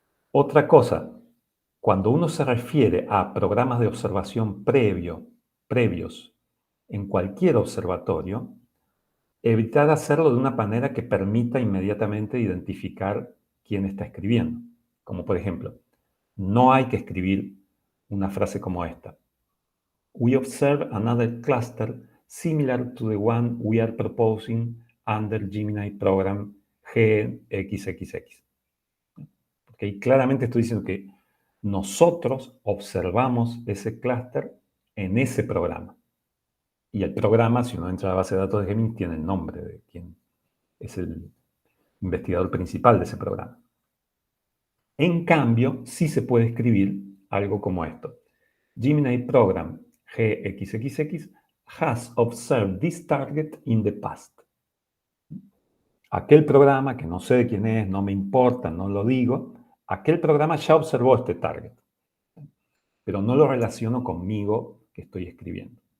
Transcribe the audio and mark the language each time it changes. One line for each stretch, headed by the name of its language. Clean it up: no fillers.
Spanish: Otra cosa, cuando uno se refiere a programas de observación previos en cualquier observatorio, evitar hacerlo de una manera que permita inmediatamente identificar quién está escribiendo. Como por ejemplo, no hay que escribir una frase como esta.
English: We observe another cluster similar to the one we are proposing under Gemini program GXXX.
Spanish: Porque ahí claramente estoy diciendo que nosotros observamos ese clúster en ese programa. Y el programa, si uno entra a la base de datos de Gemini, tiene el nombre de quien es el investigador principal de ese programa. En cambio, sí se puede escribir algo como esto.
English: Gemini program GXXX has observed this target in the past.
Spanish: Aquel programa, que no sé de quién es, no me importa, no lo digo, aquel programa ya observó este target, pero no lo relaciono conmigo que estoy escribiendo.